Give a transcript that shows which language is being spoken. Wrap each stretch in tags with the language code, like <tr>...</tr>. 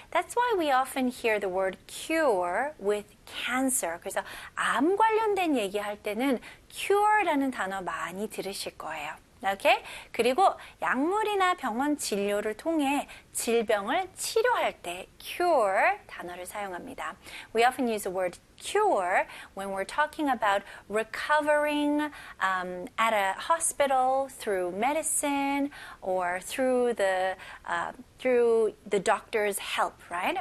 <en>That's why we often hear the word cure with cancer.</en> <ko>그래서 암 관련된 얘기할 때는 cure라는 단어 많이 들으실 거예요. 오케이. 그리고 약물이나 병원 진료를 통해 질병을 치료할 때 cure 단어를 사용합니다.</ko> <en>We often use the word cure when we're talking about recovering at a hospital through medicine or through the doctor's help, right?</en>